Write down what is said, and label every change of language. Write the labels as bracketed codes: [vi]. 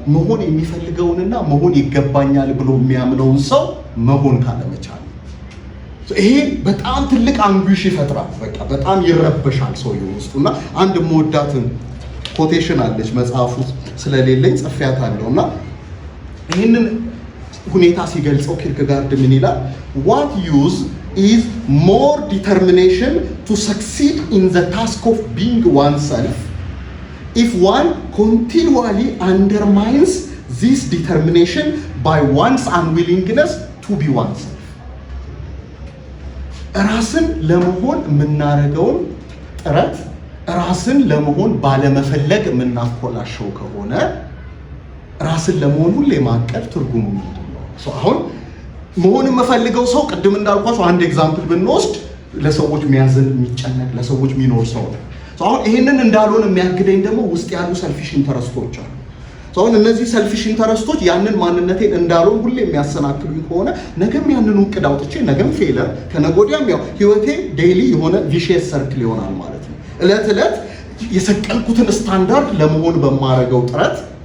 [am] መሆን የሚፈልገውንና መሆን ይገባኛል ብሎ የሚያምነውን ሰው መሆን ካለመቻል። ይሄ በጣም ትልቅ አንጉሽ ይፈጥራል። በቃ በጣም ይረበሻል ሰውየው ውስጡና አንድ የምወዳትን ኮቴሽን አለች መጽሐፉ ስለሌለኝ ጽፌያታለሁና ይህንን ሁኔታ ሲገልጸው ኪርክጋርድ ምን ይላል? [en] What use is more determination to succeed in the task of being oneself if one continually undermines this determination by one's unwillingness to be oneself. [am] ራስን ለመሆን የምናደርገውን ጥረት ራስን ለመሆን ባለመፈለግ የምናኮላሸው ከሆነ ራስን ለመሆን ሁሌ ማቀድ ትርጉሙ ምንድን ነው? አሁን መሆን የምፈልገው ሰው ቅድም እንዳልኳቸው አንድ ኤግዛምፕል ብንወስድ ለሰዎች የሚያዝን የሚጨነቅ ለሰዎች የሚኖር ሰው ነው። አሁን ይሄንን እንዳልሆን የሚያግደኝ ደግሞ ውስጥ ያሉ ሰልፊሽ ኢንተረስቶች አሉ። አሁን እነዚህ ሰልፊሽ ኢንተረስቶች ያንን ማንነቴን እንዳልሆን ሁሌ የሚያሰናክሉኝ ከሆነ ነገም ያንን እቅድ አውጥቼ ነገም ፌለር ከነገ ወዲያም ያው ህይወቴ ዴይሊ የሆነ ቪሺየስ ሰርክል ይሆናል ማለት ነው። እለት እለት የሰቀልኩትን ስታንዳርድ ለመሆን በማረገው ጥረት